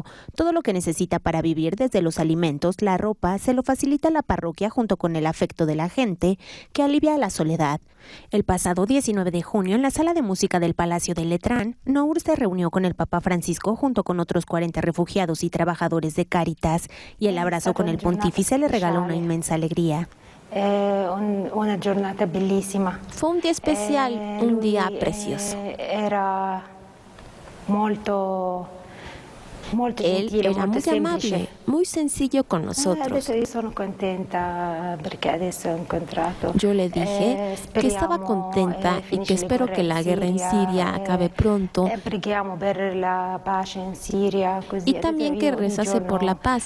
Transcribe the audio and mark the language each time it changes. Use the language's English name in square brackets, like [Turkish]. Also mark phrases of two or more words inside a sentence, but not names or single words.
[Spanish] Todo lo que necesita para vivir, desde los alimentos, la ropa, se lo facilita la parroquia junto con el afecto de la gente, que alivia la soledad. El pasado 19 de junio, en la sala de música del Palacio de Letrán, Nour se reunió con el Papa Francisco junto con otros 40 refugiados y trabajadores de Cáritas, y el abrazo con el pontífice le regaló una inmensa alegría. [Italian] Una giornata bellissima. [Spanish] Fue un día especial, un día precioso. Él era muy amable, muy sencillo con nosotros. Yo le dije que estaba contenta y que espero que la guerra en Siria acabe pronto y también que rezase por la paz.